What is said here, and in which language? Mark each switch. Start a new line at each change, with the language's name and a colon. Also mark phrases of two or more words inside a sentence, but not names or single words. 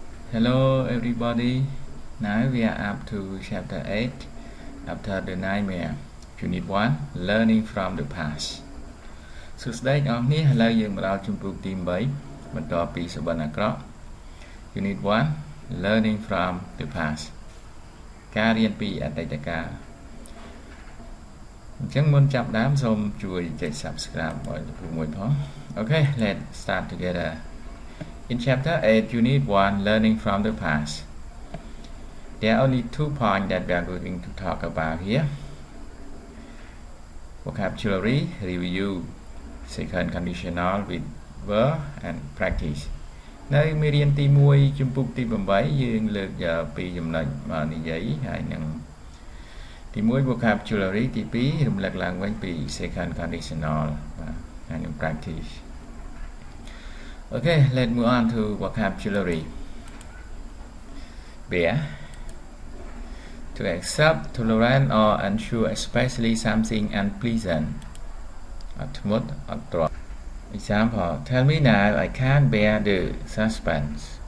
English: Hello everybody, now we are up to chapter 8 after the nightmare, Unit 1, Learning from the Past
Khmer: សួស្តីអ្នកនរឥឡូវយើងមកដល់ជំពូកទី8បន្តពីសុបិនអាក្រក់
English: Unit 1, Learning from the Past
Khmer: ការរៀនពីអតីតកាលអញ្ចឹងមុនចាប់ដើមសូមជួយចុច Subscribe ឲ្យមួយផង
English: Okay, let's start together. In chapter 8, Unit 1, Learning from the Past, there are only 2 points that we are going to talk about here. Vocabulary, review, second conditional with verb and practice.
Khmer: នៅមេរៀនទី1ជំពូកទី8យើងលើកយកពីចំណុចមកនិយាយហើយនឹងទី1 vocabulary ទី2រំលឹកឡើងវិញពី
English: second conditional
Khmer: ហើយនឹង practice.
English: Okay, let's move on to vocabulary. Bear. To accept, tolerate, or unsure, especially something unpleasant. Example, tell me now, I can't bear the suspense.